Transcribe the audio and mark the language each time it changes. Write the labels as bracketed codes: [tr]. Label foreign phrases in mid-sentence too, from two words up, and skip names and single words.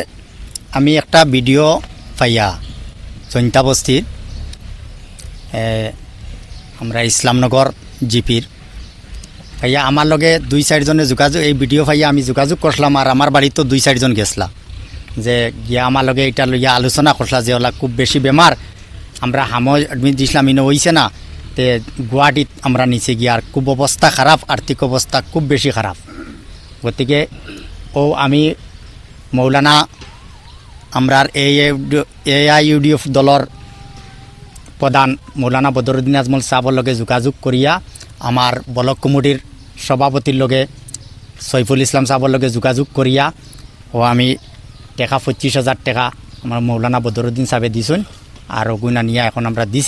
[syl] আমি একটা ভিডিও পাইয়া জৈন্তা বস্তির আমরা ইসলামনগর জিপির ভাইয়া আমার লগে 2-4 জনে যোগাযোগ, এই ভিডিও ভাইয়া আমি যোগাযোগ করলাম। আর আমার বাড়িতেও 2-4 জন গেছলা যে গিয়া আমার লগে এটা লইয়া আলোচনা করলা যে ওলা খুব বেশি বেমার, আমরা হামো এডমিট দিছিলাম, ইনো হইছে না, তে গুয়াহাটিত আমরা নিচে গিয়া আর খুব অবস্থা খারাপ, আর্থিক অবস্থা খুব বেশি খারাপ। গতিকে আমি মৌলানা আমরার AIUDF দলর প্রধান মৌলানা বদরুদ্দিন আজমল সাহেবের লগে যোগাযোগ করিয়া আমার ব্লক কমিটির সভাপতির লগে সৈফুল ইসলাম সাহেবের লগে যোগাযোগ করিয়া আমি টাকা 25,000 টাকা আমার মৌলানা বদরুদ্দিন সাহেবে দিছেন। আর ওগুনা নিয়ে এখন আমরা দিছি।